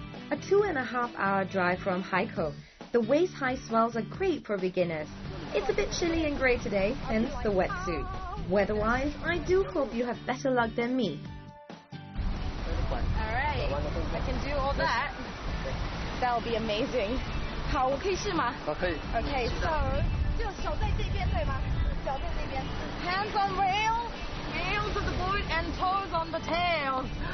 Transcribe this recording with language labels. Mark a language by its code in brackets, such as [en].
[en] A 2.5-hour drive from Haikou, the waist-high swells are great for beginners. It's a bit chilly and grey today, hence the wetsuit. Weather-wise, I do hope you have better luck than me. Alright, I can do all that. That'll be amazing. [zh] 好，我可以试吗？可以。 [en] Okay, so [zh] 就手在这边对吗？脚在那边。 [en] Hands on rail, nails on the board and toes on the tails.